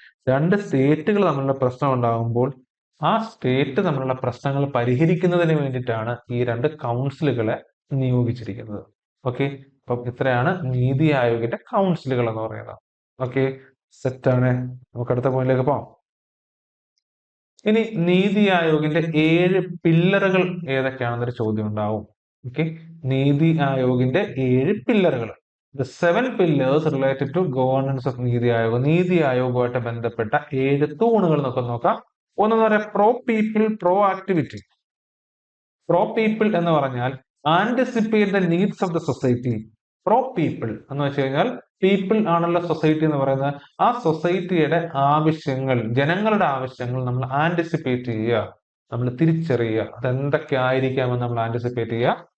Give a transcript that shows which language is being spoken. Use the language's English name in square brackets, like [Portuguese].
[Malayalam] രണ്ട് സ്റ്റേറ്റുകൾ തമ്മിലുള്ള പ്രശ്നം ഉണ്ടാകുമ്പോൾ ആ സ്റ്റേറ്റ് തമ്മിലുള്ള പ്രശ്നങ്ങൾ പരിഹരിക്കുന്നതിന് വേണ്ടിയിട്ടാണ് ഈ രണ്ട് കൗൺസിലുകളെ നിയോഗിച്ചിരിക്കുന്നത്. ഓക്കെ, അപ്പം ഇത്രയാണ് നീതി ആയോഗിന്റെ കൗൺസിലുകൾ എന്ന് പറയുന്നത്. ഓക്കെ, സെറ്റാണ്. നമുക്ക് അടുത്ത പോയിന്റിലേക്ക് പോകാം. ഇനി നീതി ആയോഗിന്റെ 7 പില്ലറുകൾ ഏതൊക്കെയാണെന്നൊരു ചോദ്യം ഉണ്ടാവും. ഓക്കെ, നീതി ആയോഗിന്റെ 7 പില്ലറുകൾ. [English] The 7 pillars related to governance of NITI Aayog. [Malayalam] നീതി ആയോഗുമായിട്ട് ബന്ധപ്പെട്ട 7 തൂണുകൾ നമുക്ക് നോക്കാം. ഒന്നെന്ന് പറയാം pro people, pro activity. Pro people എന്ന് പറഞ്ഞാൽ [English] Anticipate the needs of the society. [Malayalam] Pro people എന്ന് വെച്ച് കഴിഞ്ഞാൽ പീപ്പിൾ ആണല്ലോ സൊസൈറ്റി എന്ന് പറയുന്നത്. ആ സൊസൈറ്റിയുടെ ആവശ്യങ്ങൾ, ജനങ്ങളുടെ ആവശ്യങ്ങൾ നമ്മൾ ആന്റിസിപ്പേറ്റ് ചെയ്യുക, നമ്മൾ തിരിച്ചറിയുക, അതെന്തൊക്കെ ആയിരിക്കാമെന്ന് നമ്മൾ ആന്റിസിപ്പേറ്റ് ചെയ്യുക.